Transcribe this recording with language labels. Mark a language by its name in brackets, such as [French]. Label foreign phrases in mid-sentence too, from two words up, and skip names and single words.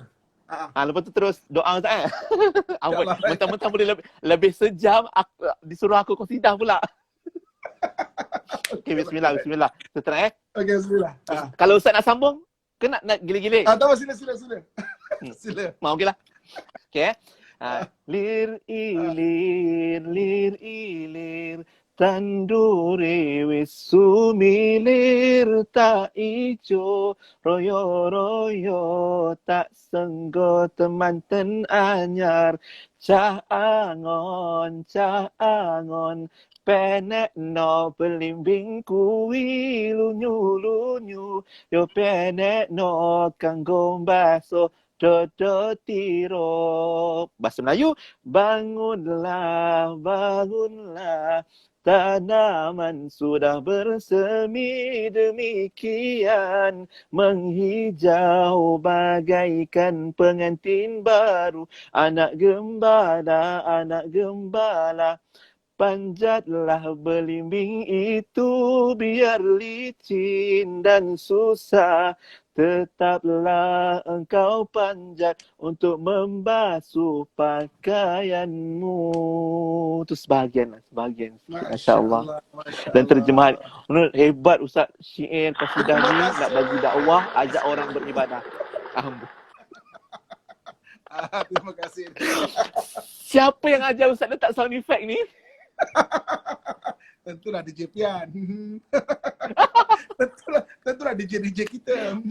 [Malay] Lepas tu terus doa Ustaz mentang-mentang boleh lebih sejam disuruh aku qasidah pula. Okey, bismillah. Kita try Okey, bismillah. Kalau Ustaz nak sambung, kena nak gile-gile. Tak apa, sila. Sila. Mau okeylah. Okey. [Javanese] Lir ilir tandure wis sumilir tak ijo royo tak senggo temanten anyar cah angon penek no belimbing kuwi lunyu yo penek no kanggo baso dodo tiro. [Malay] Bahasa Melayu, bangunlah tanaman sudah bersemi demikian menghijau bagaikan pengantin baru anak gembala panjatlah belimbing itu biar licin dan susah. Tetaplah engkau panjat untuk membasuh pakaianmu. Itu sebahagian. Masya-Allah. Dan terjemahan. Menurut hebat Ustaz syair qasidah ni nak bagi dakwah, ajak orang beribadah. Terima kasih. Siapa yang ajar Ustaz letak [English] sound effect [Malay] ni? Tentulah DJ Pian. Tentulah DJ kita.